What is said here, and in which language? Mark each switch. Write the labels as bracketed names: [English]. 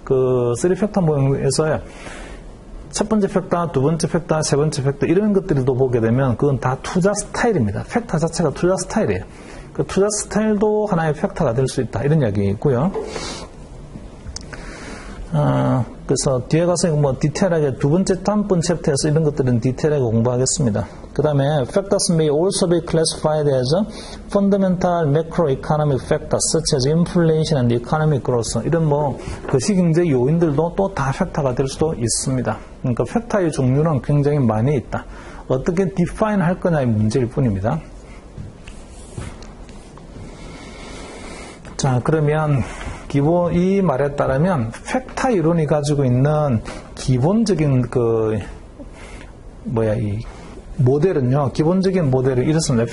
[Korean] 그 3팩터 모형에서 첫 번째 팩터, 두 번째 팩터, 세 번째 팩터, 이런 것들도 보게 되면 그건 다 투자 스타일입니다. 팩터 자체가 투자 스타일이에요. 그 투자 스타일도 하나의 팩터가 될 수 있다. 이런 이야기 있고요. 그래서 뒤에 가서 디테일하게 두 번째, 다음번 챕터에서 이런 것들은 디테일하게 공부하겠습니다. 그 다음에 [English] factors may also be classified as fundamental macroeconomic factors such as inflation and economic growth. [Korean] 이런 거시경제 요인들도 또 다 팩터가 될 수도 있습니다. 그러니까 팩터의 종류는 굉장히 많이 있다. 어떻게 define 할 거냐의 문제일 뿐입니다. 자, 그러면 이 말에 따르면 팩타 이론이 가지고 있는 기본적인 이 모델은요, 기본적인 모델이 이렇습니다.